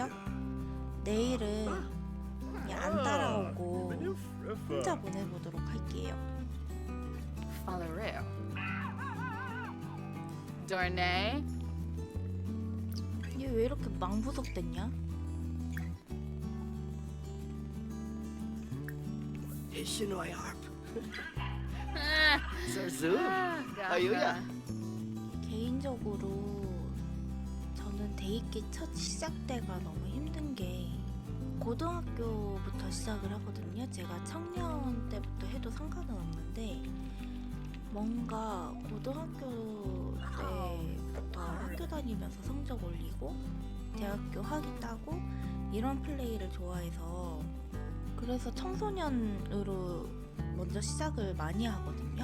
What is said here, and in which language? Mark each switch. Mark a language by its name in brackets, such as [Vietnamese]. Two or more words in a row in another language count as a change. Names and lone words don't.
[Korean] 내일은 그냥 안 따라오고 혼자 보내보도록 할게요. Fallereo. Dorne. 얘 왜 이렇게 망부석됐냐? Ishinoy Harp. Zarzoo. Ayuya. 개인적으로 저는 대입기 첫 시작 때가 너무 힘든 게 고등학교부터 시작을 하거든요. 제가 청년 때부터 해도 상관은 없는데 뭔가 고등학교 때부터 학교 다니면서 성적 올리고 대학교 학위 따고 이런 플레이를 좋아해서 그래서 청소년으로 먼저 시작을 많이 하거든요.